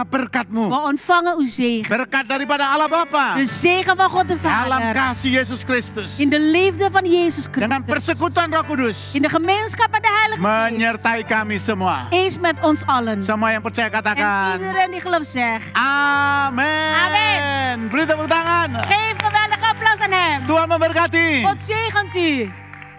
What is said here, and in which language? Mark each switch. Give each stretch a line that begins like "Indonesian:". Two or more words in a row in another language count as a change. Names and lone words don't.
Dutch: We
Indonesian: berkat-Mu.
Dutch: ontvangen uw zegen.
Indonesian: Berkat daripada Allah Bapa.
Dutch: De zegen van God de
Indonesian: Dalam
Dutch: Vader.
Indonesian: kasih Yesus Kristus.
Dutch: In de liefde van Jezus
Indonesian: Dengan
Dutch: Christus.
Indonesian: persekutuan Roh Kudus.
Dutch: In de gemeenschap met de Heilige Geest.
Indonesian: Menyertai kami semua.
Dutch: Is met ons allen.
Indonesian: Semua yang percaya
Dutch: En
Indonesian: katakan.
Dutch: iedereen die gelooft zegt.
Indonesian: Amin.
Dutch: Amin.
Indonesian: Beri tepuk tangan.
Dutch: Geef geweldige applaus aan hem.
Indonesian: Tuhan memberkati.
Dutch: God zegent u.